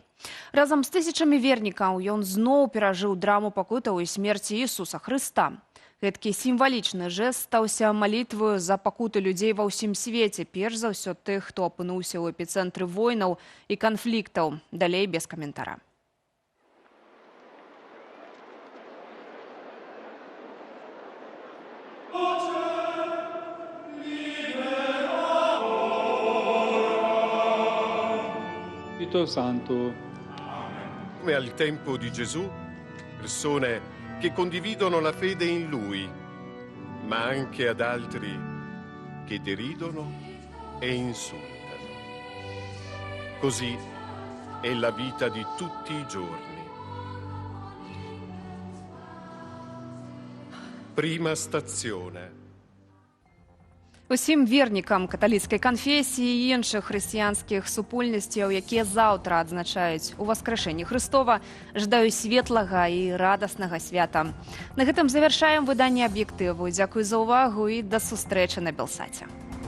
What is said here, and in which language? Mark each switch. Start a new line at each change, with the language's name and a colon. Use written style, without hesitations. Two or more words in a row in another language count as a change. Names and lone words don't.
Belarusian: Разам з тысячамі вернікаў ён зноў перажыў драму пакутаў і смерці Ісуса Хрыста. Гэткі сімвалічны жэст стаўся малітваю за пакуты людзей ва ўсім свеце, перш за ўсё тых, хто апынуўся ў эпіцэнтры войнаў і канфліктаў. Далей без каментара.
Italian: Santo. Come al tempo di Gesù, persone che condividono la fede in Lui, ma anche ad altri che deridono e insultano. Così è la vita di tutti i giorni. Prima stazione.
Belarusian: Усім вернікам каталіцкай канфесіі і іншых хрысціянскіх супольнасцяў, якія заўтра адзначаюць Уваскрэшэнне Хрыстова, жадаю светлага і радаснага свята. На гэтым завяршаем выданне «Аб'ектыву». Дзякуй за ўвагу і да сустрэчы на Белсаце.